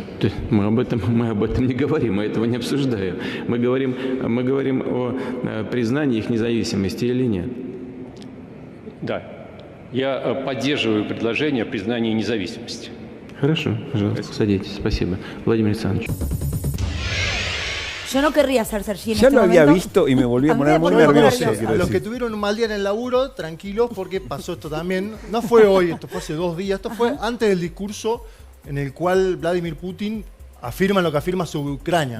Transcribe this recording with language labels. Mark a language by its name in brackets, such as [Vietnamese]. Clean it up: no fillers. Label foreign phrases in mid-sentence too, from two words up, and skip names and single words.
[Russian] Да, мы об этом не говорим, мы этого не обсуждаем. Мы говорим о признании их независимости или нет. Да. Я поддерживаю предложение о признании независимости. Хорошо, пожалуйста, садитесь. Спасибо. Владимир Александрович. [Spanish] Yo no querría ser Sergi en Ya este lo había momento. visto y me volví a A mí poner me muy pone nervioso. nervioso. quiero A los que decir. tuvieron un mal día en el laburo, tranquilos porque pasó esto también. No fue hoy, esto fue hace 2 días. Esto fue antes del discurso en el cual Vladimir Putin afirma lo que afirma sobre Ucrania, ¿no?